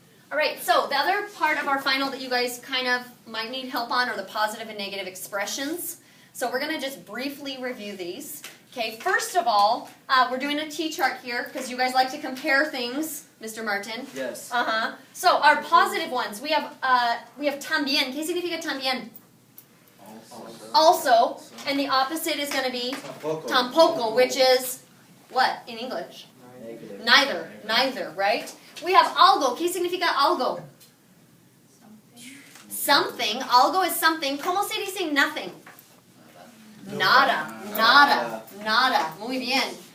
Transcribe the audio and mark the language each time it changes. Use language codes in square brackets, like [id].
[en] All right, so the other part of our final that you guys kind of might need help on are the positive and negative expressions. So we're going to just briefly review these. Okay, first of all, we're doing a T-chart here because you guys like to compare things, Mr. Martin. Yes. So our positive ones, we have también. [es] ¿Qué significa también? Also. [en] And the opposite is going to be tampoco, which is what in English? Negative. Neither. Neither, right? We have algo. [es] ¿Qué significa algo? [en] Something. [es] Algo [en] is something. [es] ¿Cómo se dice nothing? Nada. Nada. Nada. Muy bien.